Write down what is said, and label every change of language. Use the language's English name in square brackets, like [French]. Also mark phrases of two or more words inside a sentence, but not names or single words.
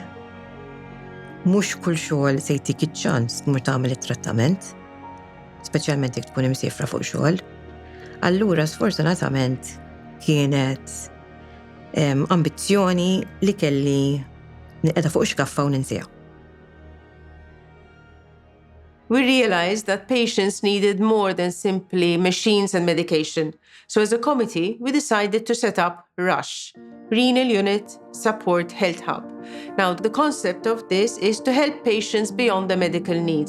[Maltese] Mhux kull xogħol se jtik iċ-ċans tmur tagħmel it-trattament, speċjalment jekk tkun imsifra fuq xogħol. Allura sfortunatament kienet ambizzjoni li kelli qiegħda fuq xkaffa u ninsiha. [English] We realized that patients needed more than simply machines and medication. So as a committee, we decided to set up RUSH, Renal Unit Support Health Hub. Now, the concept of this is to help patients beyond their medical needs.